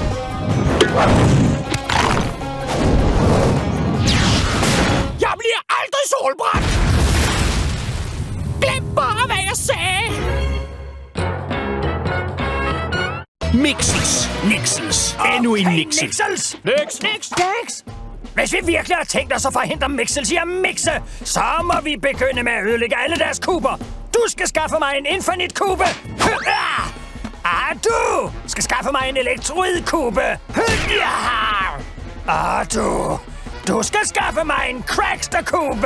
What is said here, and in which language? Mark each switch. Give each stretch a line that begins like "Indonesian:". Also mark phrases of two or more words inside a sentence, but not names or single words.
Danish: Jeg bliver aldrig solbrændt! Glem bare, hvad jeg sagde! Mixels. Nixels. Endnu en Nixel. Mixels! Nix! Hvis vi virkelig har tænkt os at forhindre Mixels i at mixe, så må vi begynde med at ødelægge alle deres kuber. Du skal skaffe mig en
English: infinite-kube.
Danish: Du skal skaffe mig en elektroid-kube. Du skal skaffe mig en Crackster-kube.